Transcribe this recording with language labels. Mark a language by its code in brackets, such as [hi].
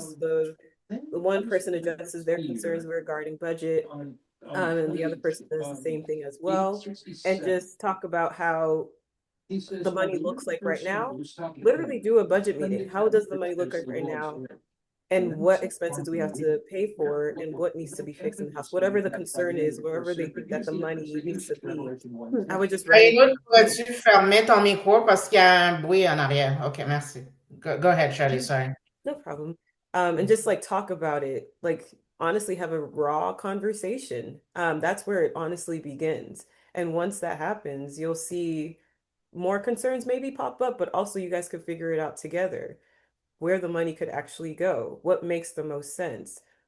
[en] The one person addresses their concerns regarding budget, and the other person does the same thing as well, and just talk about how the money looks like right now. Literally do a budget meeting. How does the money look like right now? And what expenses do we have to pay for, and what needs to be fixed in the house? Whatever the concern is, wherever they think that the money needs to be, I would just write it. [fr] Marie-Lou, pourrais-tu fermer ton micro parce qu'il y a un bruit en arrière? OK, merci. [en] Go ahead, Scherly, sorry. No problem. And just like talk about it, like honestly have a raw conversation. That's where it honestly begins. And once that happens, you'll see more concerns maybe pop up, but also you guys could figure it out together, where the money could actually go, what makes the most sense.